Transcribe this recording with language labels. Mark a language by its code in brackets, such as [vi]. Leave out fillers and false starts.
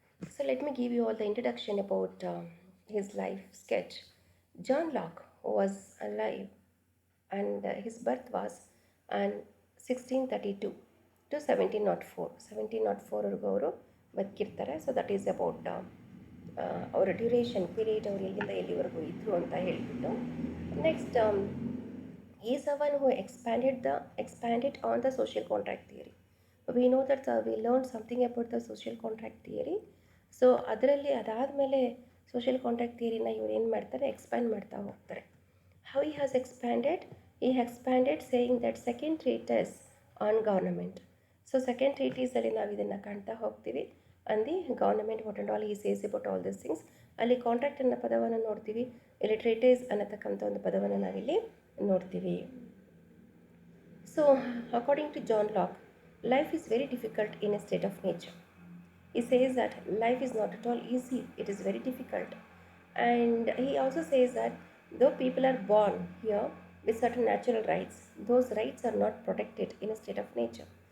[en] So let me give you all the introduction about his life sketch. John Locke was alive and his birth was on 1632 to 1704. [kn] 1704 ಅವರು ಬದುಕಿರ್ತಾರೆ. [en] so that is about [kn] ಅವರ duration period ಅವರು ಎಲ್ಲಿಂದ ಎಲ್ಲಿವರೆಗೂ ಇದ್ದರು ಅಂತ ಹೇಳಿಬಿಟ್ಟು [en] Next is ಅವನ್ who expanded on the social contract theory. We know that we learned something about the social contract theory. [kn] So ಅದರಲ್ಲಿ ಅದಾದಮೇಲೆ ಸೋಷಿಯಲ್ ಕಾಂಟ್ರಾಕ್ಟ್ ಥಿಯರಿನ ಇವ್ರು ಏನು ಮಾಡ್ತಾರೆ, ಎಕ್ಸ್ಪ್ಯಾಂಡ್ ಮಾಡ್ತಾ ಹೋಗ್ತಾರೆ. [en] How he has expanded? He expanded saying that second treatise on government. So second treatise [kn] ಅಲ್ಲಿ ನಾವು ಇದನ್ನು ಕಾಣ್ತಾ ಹೋಗ್ತೀವಿ. [en] And the government what and all he says about all this things. [kn] ಅಲ್ಲಿ ಕಾಂಟ್ರಾಕ್ಟ್ ಅನ್ನೋ ಪದವನ್ನು ನೋಡ್ತೀವಿ, ಇಲ್ಲಿ ಟ್ರೀಟೈಸ್ ಅನ್ನತಕ್ಕಂಥ ಒಂದು ಪದವನ್ನು ನಾವಿಲ್ಲಿ ನೋಡ್ತೀವಿ. [en] So according to John Locke, life is very difficult in a state of nature. He says that life is not at all easy, it is very difficult. And he also says that though people are born here with certain natural rights, those rights are not protected in a state of nature.